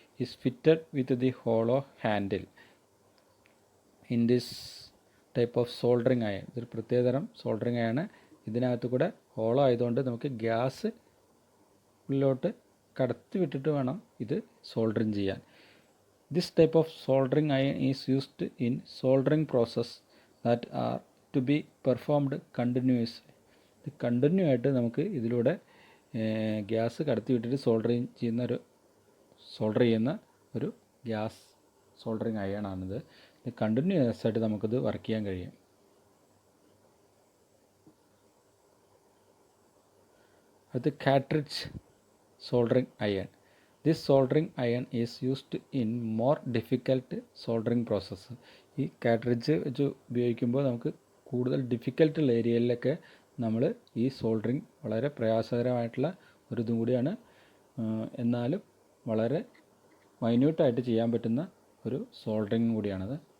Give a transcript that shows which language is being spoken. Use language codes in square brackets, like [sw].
[en] Is fitted with the hollow handle. In this type of soldering iron, [ml] ഇതൊരു പ്രത്യേകതരം soldering iron. ഇതിനകത്ത് കൂടെ hollow ആയതുകൊണ്ട് നമുക്ക് ഗ്യാസ് ഉള്ളിലോട്ട് കടത്തി വിട്ടിട്ട് വേണം ഇത് സോൾഡറിങ് ചെയ്യാൻ. [en] This type of soldering iron is used in soldering process that are to be performed continuously. [ml] ഇത് കണ്ടിന്യൂ ആയിട്ട് നമുക്ക് ഇതിലൂടെ ഗ്യാസ് കടത്തി വിട്ടിട്ട് സോൾഡർ ചെയ്യുന്ന ഒരു ഗ്യാസ് സോൾഡറിങ് അയൺ ആണിത്. ഇത് കണ്ടിന്യൂസ് ആയിട്ട് നമുക്കിത് വർക്ക് ചെയ്യാൻ കഴിയും. അടുത്ത് cartridge soldering iron. [en] This soldering iron is used in more difficult soldering process. [ml] ഈ കാട്രിഡ്ജ് വെച്ച് ഉപയോഗിക്കുമ്പോൾ നമുക്ക് കൂടുതൽ ഡിഫിക്കൽട്ടുള്ള ഏരിയയിലൊക്കെ നമ്മൾ ഈ സോൾഡറിങ് വളരെ പ്രയാസകരമായിട്ടുള്ള ഒരു ഇതും കൂടിയാണ്, എന്നാലും വളരെ മൈന്യൂട്ടായിട്ട് ചെയ്യാൻ പറ്റുന്ന ഒരു സോൾഡറിങ് കൂടിയാണത്.